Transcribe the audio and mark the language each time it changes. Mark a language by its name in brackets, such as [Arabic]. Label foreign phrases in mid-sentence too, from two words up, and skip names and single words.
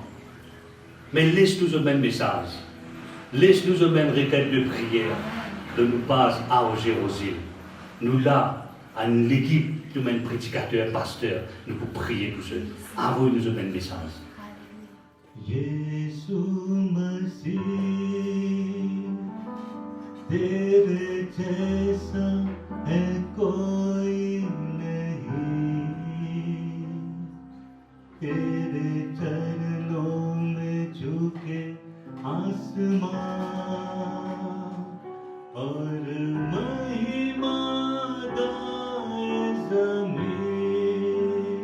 [French] Mais laisse-nous un même message. Laisse-nous un même requête de prière de nous passer à Jérusalem. Nous là, à l'équipe de même prédicateur, pasteur, nous pouvons prier pour ceux. Envoyez-nous un même message. Jésus Messie, [Hindi] तेरे जैसा है कोई नहीं, तेरे चरणों में झुके आसमां और महिमा गाए ज़मीन।